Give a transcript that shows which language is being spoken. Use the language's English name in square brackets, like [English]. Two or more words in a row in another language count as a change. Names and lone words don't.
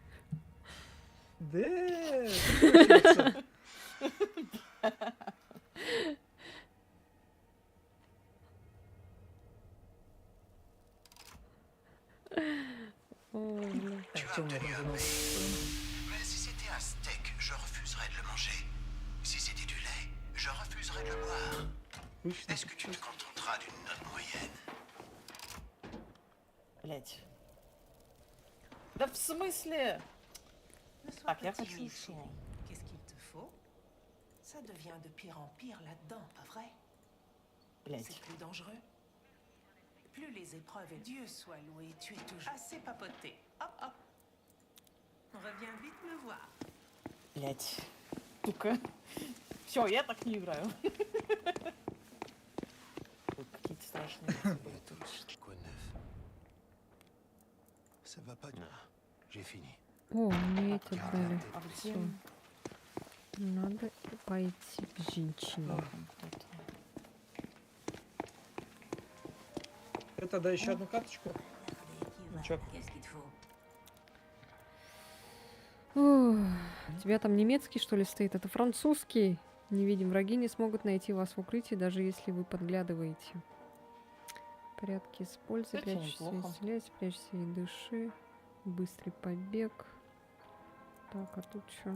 [Russian] Да, прислушиваться. Ой, бля. Так, что у меня там за новости? [French] Mais si c'était un steak, je refuserais de le manger. Si c'était du lait, je refuserais de le boire. [Russian] Обычно. [French] Est-ce que tu te contenteras d'une note moyenne? [Russian] Блять. Да в смысле? [French] Ne sois [Russian] Так, [French] pas [Russian] я [French] timide, [Russian] хочу [French] chérie. [Russian] шо. [French] Qu'est-ce qu'il te faut? Ça devient de pire en pire là-dedans, pas vrai? [Russian] Блять. [French] C'est plus dangereux. Plus les épreuves, et Dieu soit loué, tu es toujours assez papoté. Hop, hop. Reviens vite me voir. [Russian] Блять. Сука. Все, я так не играю. Ой, какие-то страшные лица были тут. [French] Quoi de neuf? Ça va pas? Non, j'ai fini. [Russian] О, мне эти дали. А где? Всё. Надо пойти к женщине. Вот он кто-то. Это да, еще одну карточку. Ну чё? [French] Qu'est-ce qu'il te faut? [Russian] Ох, у тебя там немецкий, что ли, стоит? Это французский. Не видим. Враги не смогут найти вас в укрытии, даже если вы подглядываете. Порядки используй, Кстати, прячься и неплохо. стреляйся, прячься и дыши. Быстрый побег. Так, а тут что?